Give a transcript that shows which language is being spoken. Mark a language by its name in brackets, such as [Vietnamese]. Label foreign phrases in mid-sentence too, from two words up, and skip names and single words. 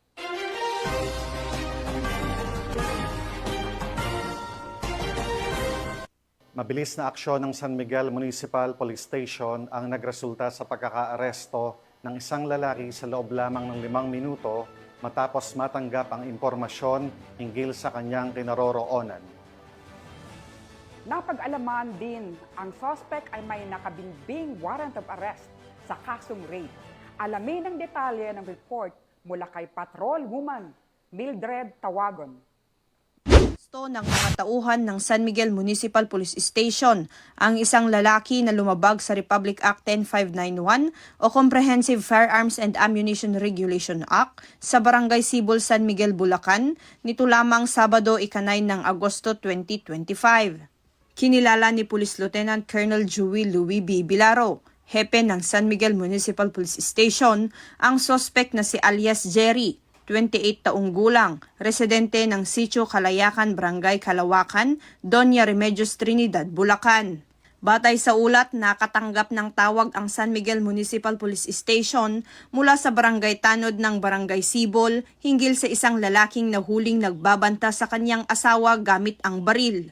[Filipino] Mabilis na aksyon ng San Miguel Municipal Police Station ang nagresulta sa pagkakaaresto ng isang lalaki sa loob lamang ng 5 minuto matapos matanggap ang impormasyon hinggil sa kanyang kinaroroonan. Napag-alaman din ang suspect ay may nakabinbing [English] warrant of arrest [Filipino] sa kasong rape. Alamin ang detalye ng report mula kay Patrol Woman Mildred Tawagon. Ng mga tauhan ng San Miguel Municipal Police Station ang isang lalaki na lumabag sa Republic Act 10591 o [English] Comprehensive Firearms and Ammunition Regulation Act [Filipino] sa Barangay Sibol, San Miguel, Bulacan nito lamang Sabado 9 ng Agosto 2025. Kinilala ni Police Lieutenant Colonel Joey Louis B. Bilaro, hepe ng San Miguel Municipal Police Station, ang suspect na si alias Jerry, 28 taong gulang, residente ng Sitio Kalayakan, Barangay Kalawakan, Doña Remedios Trinidad, Bulacan. Batay sa ulat, nakatanggap ng tawag ang San Miguel Municipal Police Station mula sa Barangay Tanod ng Barangay Sibol hinggil sa isang lalaking nahuling nagbabanta sa kanyang asawa gamit ang baril.